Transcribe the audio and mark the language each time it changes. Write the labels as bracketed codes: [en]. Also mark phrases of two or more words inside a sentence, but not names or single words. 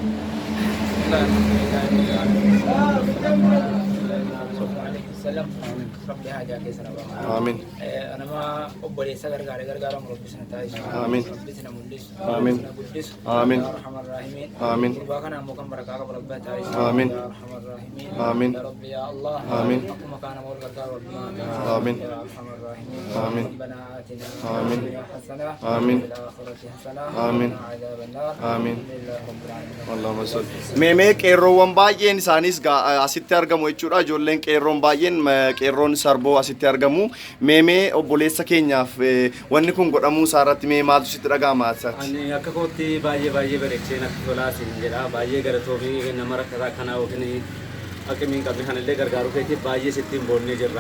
[om] Rabbi haajaa keessa nama. Aamin. Nama obboleessa gargaaram Rabbi sana taasisu. Aamin. Rabbi sana mul'isu. Aamin. Guddisu. Aamin. [ar] أرحم الراحمين. [om] Aamin. Gurbaa kana ammoo kan barakaa qabu Rabbi taasisu. Aamin. [ar] أرحم الراحمين. [om] Aamin. [ar] يا رب يا الله. [om] Aamin. Akkuma kana wal gargaaru Rabbi. Aamin. [ar] يا أرحم الراحمين. [om] Aamin. [ar] ربنا آتنا. Aamin. Hasana. Aamin. في الآخرة حسنة. Aamin. عذاب النار. Aamin. الحمد لله رب العالمين. اللهم صل. [om] Meemee qeerroowwan baay'een isaanis asitti argamu jechuudha. Ijoolleen qeerroon baay'een qeerroon Sarboo asitti argamu. Meemee obboleessa keenyaaf wanni kun godhamuu isaarratti mee maaltu sitti dhaga'ama asatti? Ani akka kootti baay'ee bareecheen akka tolaasin jedha. Baay'ee galatoomi nama rakkataa akkanaa yookiin akkamiin qabne kanallee gargaaruu keetiif baay'ee sittiin boonnee jirra.